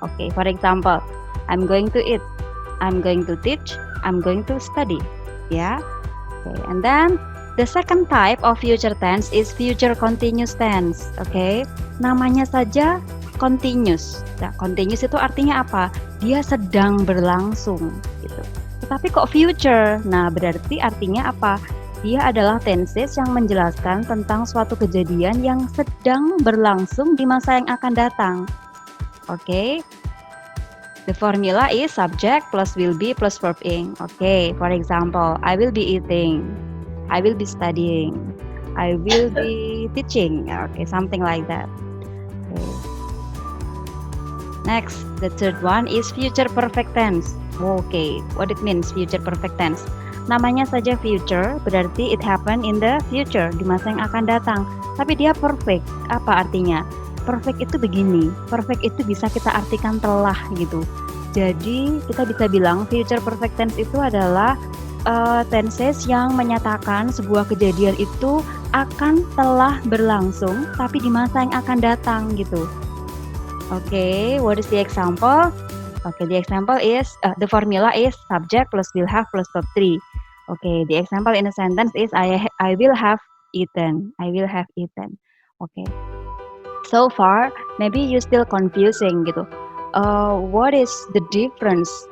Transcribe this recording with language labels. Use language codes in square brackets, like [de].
[en] Okay, for example, I'm going to eat, I'm going to teach, I'm going to study. Yeah. Okay. And then the second type of future tense is future continuous tense. Okay. [id] Namanya saja continuous. Nah, continuous itu artinya apa? Dia sedang berlangsung gitu. Tetapi kok future? Nah, berarti artinya apa? Dia adalah tenses yang menjelaskan tentang suatu kejadian yang sedang berlangsung di masa yang akan datang. [en] Okay. The formula is subject plus will be plus verb ing. Okay, for example, I will be eating, I will be studying, I will be teaching. Okay, something like that. Okay. Next, the third one is future perfect tense. Okay, what it means future perfect tense? [id] Namanya saja future, berarti [en] it happen in the future, [id] di masa yang akan datang. Tapi dia perfect. Apa artinya? Perfect itu begini, perfect itu bisa kita artikan telah gitu. Jadi kita bisa bilang future perfect tense itu adalah tenses yang menyatakan sebuah kejadian itu akan telah berlangsung tapi di masa yang akan datang gitu. [en] Okay, what is the example? Okay, the example is the formula is subject plus will have plus verb 3. Okay, the example in a sentence is I will have eaten, I will have eaten. Okay. So far, maybe you still confusing gitu. What is the difference?